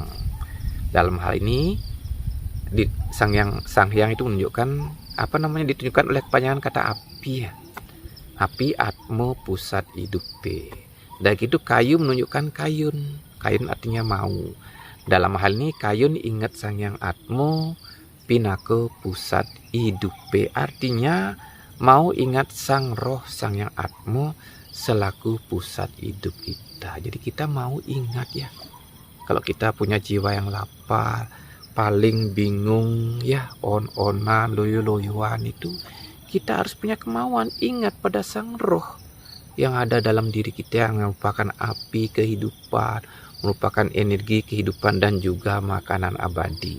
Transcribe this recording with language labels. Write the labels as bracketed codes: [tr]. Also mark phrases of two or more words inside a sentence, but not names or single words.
[id] Dalam hal ini Sang Hyang itu menunjukkan ditunjukkan oleh kepanjangan kata api ya. [ban] Api atmo pusat hidupe. [id] Dan itu kayu menunjukkan kayun. Kayun artinya mau. Dalam hal ini kayun ingat [ban] Sang Hyang atmo pinako pusat hidupe, [id] artinya mau ingat sang roh Sang Hyang atmo selaku pusat hidup kita. Jadi kita mau ingat ya, kalau kita punya jiwa yang lapar, paling bingung ya, on-onan, loyo-loyoan, itu kita harus punya kemauan ingat pada sang roh yang ada dalam diri kita, yang merupakan api kehidupan, merupakan energi kehidupan dan juga makanan abadi.